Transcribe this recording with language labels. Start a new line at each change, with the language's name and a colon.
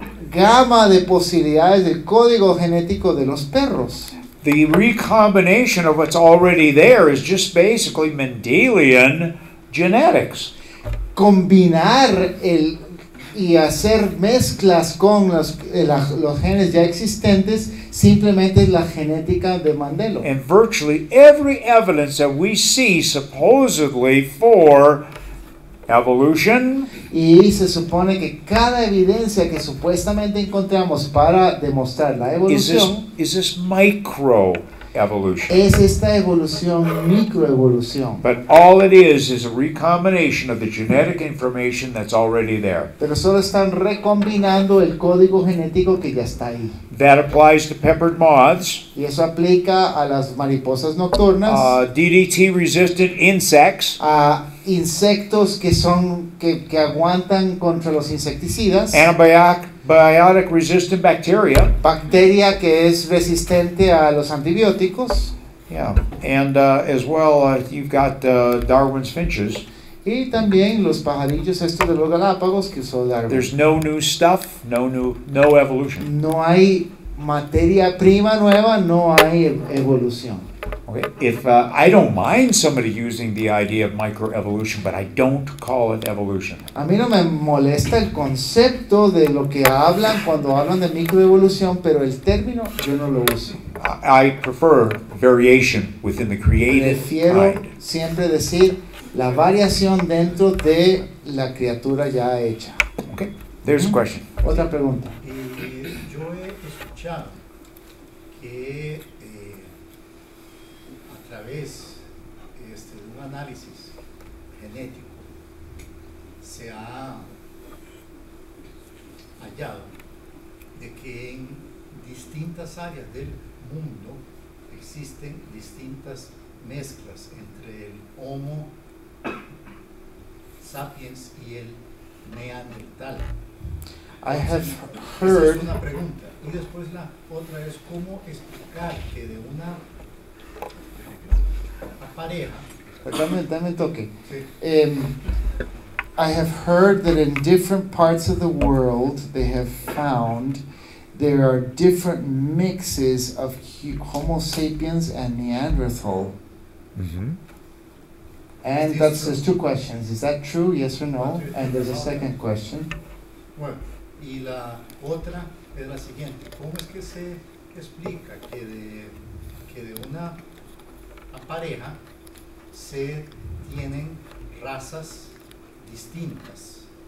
Spanish: gama de posibilidades del código genético de los perros.
English: The recombination of what's already there is just basically Mendelian genetics.
Spanish: Combinar y hacer mezclas con los genes ya existentes simplemente es la genética de Mandela.
English: And virtually every evidence that we see supposedly for evolution
Spanish: Y se supone que cada evidencia que supuestamente encontramos para demostrar la evolución
English: is this micro evolution.
Spanish: es esta evolución, microevolución.
English: But all it is a recombination of the genetic information that's already there.
Spanish: Pero solo están recombinando el código genético que ya está ahí.
English: That applies to peppered moths,
Spanish: Y eso aplica a las mariposas nocturnas,
English: DDT-resistant insects,
Spanish: a insectos que aguantan contra los insecticidas,
English: antibiotic-resistant bacteria.
Spanish: bacteria que es resistente a los antibióticos,
English: Yeah, and as well, you've got Darwin's finches.
Spanish: y también los pajarillos estos de los Galápagos que usó Darwin.
English: There's no new stuff, no evolution.
Spanish: No hay materia prima nueva, no hay evolución.
English: Okay, if I don't mind somebody using the idea of microevolution, but I don't call it evolution.
Spanish: A mí no me molesta el concepto de lo que hablan cuando hablan de microevolución, pero el término yo no lo uso.
English: I prefer variation within the created
Spanish: Prefiero
English: kind.
Spanish: siempre decir la variación dentro de la criatura ya hecha.
English: Okay, there's a question.
Spanish: Otra pregunta. Yo he escuchado que a través de un análisis genético se ha hallado de que en distintas áreas del mundo existen distintas mezclas entre el Homo sapiens y el Neandertal.
English: I have
Spanish: Esa
English: heard
Spanish: es una pregunta. Y después la otra es cómo explicar que de una pareja. Dame un toque. Sí.
English: I have heard that in different parts of the world they have found there are different mixes of Homo sapiens and Neanderthal. Mm-hmm. And there's two questions. Is that true? Yes or no? And there's a second question.
Spanish: Bueno, y la otra es la siguiente. ¿Cómo es que se explica que de una pareja se tienen razas distintas?